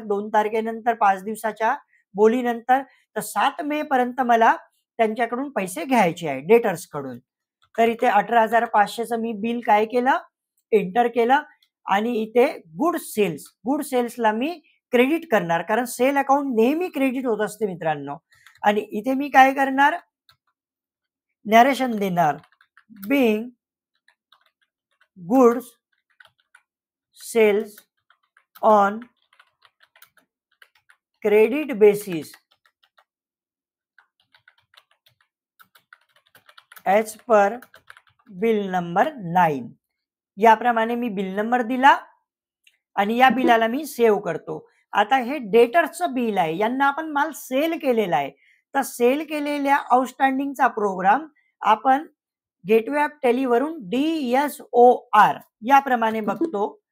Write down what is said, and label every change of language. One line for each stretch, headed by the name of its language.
Marathi: 2 तारखेनंतर 5 दिवसाच्या बोलीनंतर. तर 7 मे पर्यंत मला त्यांच्याकडून पैसे घ्यायचे आहे डेटर्स कडून. तर इथे 18,500चं मी बिल काय केलं? एंटर केलं. आणि इथे गुड सेल्सला मी क्रेडिट करणार, कारण सेल अकाउंट नेहमी क्रेडिट होत असते मित्रांनो. आणि इथे मी काय करणार? नॅरेशन देणार.
English: Being goods sales on credit basis as per bill number 9.
Marathi: याप्रमाणे मी बिल नंबर दिला आणि या बिलाला मी सेव्ह करतो. आता हे डेटर्सचं बिल आहे, यांना आपण माल सेल केलेला आहे. तर सेल केलेल्या आउटस्टँडिंगचा प्रोग्राम आपण गेटवे ऑफ टेलीवरून DSOR याप्रमाणे बघतो.